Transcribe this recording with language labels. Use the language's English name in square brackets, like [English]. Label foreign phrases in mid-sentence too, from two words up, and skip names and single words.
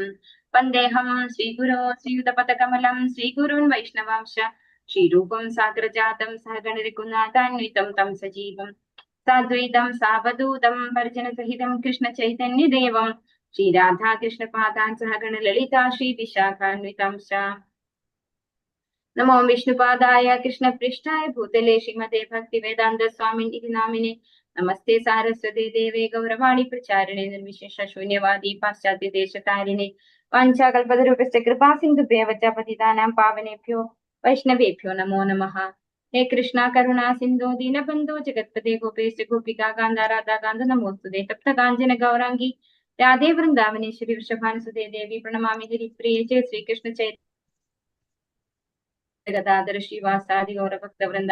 [Sanskrit] വന്ദേഹം ശ്രീഗുരോ ശ്രീയുതപദകമലം ശ്രീഗുരുൻ വൈഷ്ണവാംശ ശ്രീരൂപം സാഗ്രജാതം സഹഗണരഘുനാഥാന്വിതം തം സജീവം സാദ്വൈതം സാവധൂതം പരിജനസഹിതം കൃഷ്ണചൈതന്യദേവം ശ്രീരാധാകൃഷ്ണപാദാൻ സഹഗണ ലളിതാ ശ്രീ വിശാഖാന്വിതാംശ. നമോ വിഷ്ണുപാദായ കൃഷ്ണപൃഷ്ഠായ ഭൂതലേ ശ്രീമതേ ഭക്തിവേദാന്ത സ്വാമിനി നാമിനെ. നമസ്തേ സാരസ്വതേ ദേവേ ഗൗരവാണി പ്രചാരിണേ നിർവിശേഷ ശൂന്യവാദി പാശ്ചാത്യ ദേശതാരിണേ. വാഞ്ചാകൽപതരൂപസ്യ കൃപാ സിന്ധുഭ്യവ ച പതിതാനാം പാവനേഭ്യോ വൈഷ്ണവേഭ്യോ നമോ നമഃ. ഹേ കൃഷ്ണ കരുണാ സിന്ധു ദീനബന്ധോ ജഗത്പതേ ഗോപേശ ഗോപികാ കാന്ത രാധാ കാന്ത നമോസ്തുതേ. തപ്ത കാഞ്ചന ഗൗരാംഗി രാധേ വൃന്ദാവനേശ്വരി വൃഷഭാനുസുതേ ദേവി പ്രണമാമി ഹരിപ്രിയേ ജയ ശ്രീകൃഷ്ണ ചൈതന്യഗദാധര ശ്രീവാസാദി ഗൗരഭക്തവൃന്ദ.